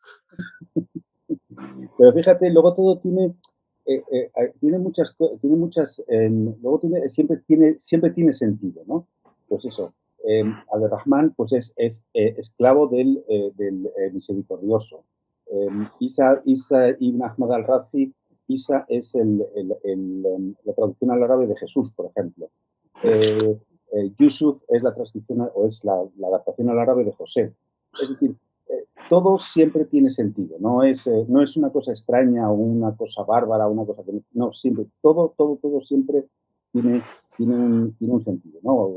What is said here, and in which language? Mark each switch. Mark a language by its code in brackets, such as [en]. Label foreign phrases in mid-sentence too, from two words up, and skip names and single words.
[es] Pero fíjate, luego todo tiene siempre tiene sentido, ¿no? Pues eso, Abderrahman pues es esclavo del misericordioso. Isa ibn Ahmad al-Razi, Isa es la traducción al árabe de Jesús, por ejemplo. Yusuf es la transcripción o es la adaptación al árabe de José. Es decir, todo siempre tiene sentido, no es una cosa extraña o una cosa bárbara, una cosa que no, siempre, todo siempre tiene un sentido, ¿no?